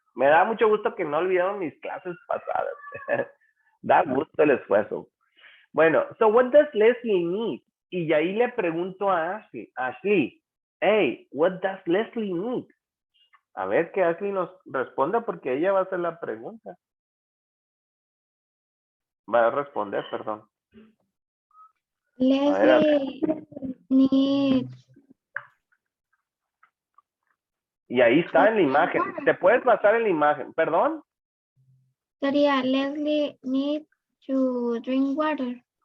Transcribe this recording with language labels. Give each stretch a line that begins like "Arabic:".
Spanish: Me da mucho gusto que no olvidaron mis clases pasadas. Da gusto el esfuerzo.
English: Bueno, so what does Leslie need?
Spanish: Y ahí le pregunto a Ashley.
English: Ashley, hey, what does Leslie need?
Spanish: A ver que Ashley nos responda porque ella va a hacer la pregunta. Va a responder, perdón.
English: Leslie needs.
Spanish: Y ahí está en la imagen. Te puedes basar en la imagen. ¿Perdón? Sería
English: Leslie needs to drink water.